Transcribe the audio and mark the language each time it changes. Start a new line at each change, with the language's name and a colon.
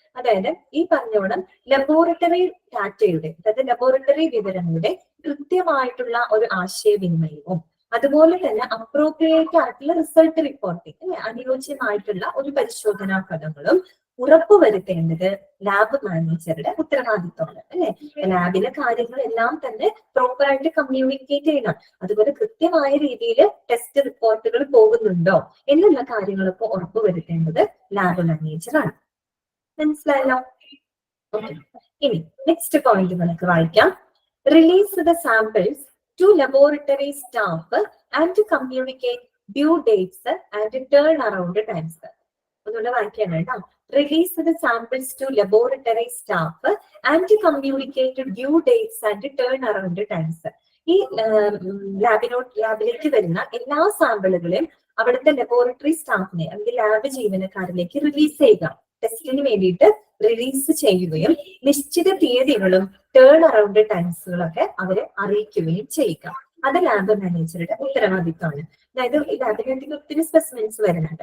Malayalam: അതായത് ഈ പറഞ്ഞോണം ലബോറട്ടറി ഡാറ്റയുടെ, അതായത് ലബോറട്ടറി വിവരങ്ങളുടെ കൃത്യമായിട്ടുള്ള ഒരു ആശയവിനിമയവും അതുപോലെ തന്നെ അപ്രോപ്രിയേറ്റ് ആയിട്ടുള്ള റിസൾട്ട് റിപ്പോർട്ടിംഗ് അല്ലെ, അനുയോജ്യമായിട്ടുള്ള ഒരു പരിശോധനാ ഫലങ്ങളും ഉറപ്പുവരുത്തേണ്ടത് ലാബ് മാനേജറുടെ ഉത്തരവാദിത്വമാണ് അല്ലെ. ലാബിലെ കാര്യങ്ങളെല്ലാം തന്നെ പ്രോപ്പറായിട്ട് കമ്മ്യൂണിക്കേറ്റ് ചെയ്യണം. അതുപോലെ കൃത്യമായ രീതിയിൽ ടെസ്റ്റ് റിപ്പോർട്ടുകൾ പോകുന്നുണ്ടോ എന്നുള്ള കാര്യങ്ങളൊക്കെ ഉറപ്പുവരുത്തേണ്ടത് ലാബ് മാനേജറാണ്. മനസ്സിലായല്ലോ? ഓക്കെ. ഇനി നെക്സ്റ്റ് പോയിന്റ് നമുക്ക് വായിക്കാം.
English: Release the samples to laboratory staff and communicate due dates and turnaround times.
Malayalam: ഒന്നുകൂടെ വായിക്കാണ് കേട്ടോ.
English: Release the samples to laboratory staff and communicate due dates and turnaround times.
Malayalam: ഈ ലാബിലേക്ക് വരുന്ന എല്ലാ സാമ്പിളുകളെയും അവിടുത്തെ ലബോറട്ടറി സ്റ്റാഫിനെ അല്ലെങ്കിൽ ലാബ് ജീവനക്കാരിലേക്ക് റിലീസ് ചെയ്യുക. ടെസ്റ്റിന് വേണ്ടിയിട്ട് റിലീസ് ചെയ്യുകയും നിശ്ചിത തീയതികളും ടേൺ അറൗണ്ട് ടൈംസുകളൊക്കെ അവരെ അറിയിക്കുകയും ചെയ്യുക. അത് ലാബ് മാനേജറുടെ ഉത്തരവാദിത്തമാണ്. അതായത് ഈ ലാബിനകത്തേക്ക് ഒത്തിരി സ്പെസിമെൻസ് വരുന്നുണ്ട്.